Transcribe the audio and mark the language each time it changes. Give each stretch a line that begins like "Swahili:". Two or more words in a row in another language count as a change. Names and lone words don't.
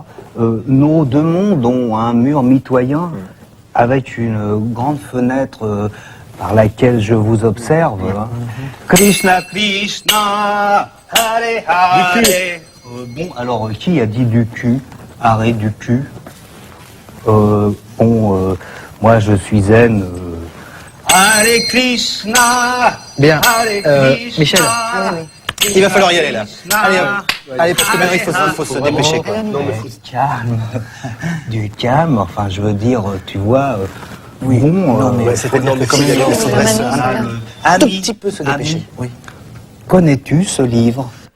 French: Nos deux mondes ont un mur mitoyen avec une grande fenêtre par laquelle je vous observe. Hein.
Sanskrit: कृष्ण, कृष्ण, हरे हरे.
French: Bon, alors, qui a dit du cul? Arrêt du cul. Moi, je suis zen.
Sanskrit: हरे कृष्ण.
French: Bien.
Sanskrit: हरे कृष्ण.
French: Michel. Il va falloir y aller là. Allez, allez, parce que maintenant il faut se dépêcher, quoi. Non, mais faut se calme. Du calme, enfin, je veux dire, tu vois. Oui. Bon, non, mais c'était quand même il faudrait un tout petit peu se dépêcher. Oui. Connais-tu ce livre?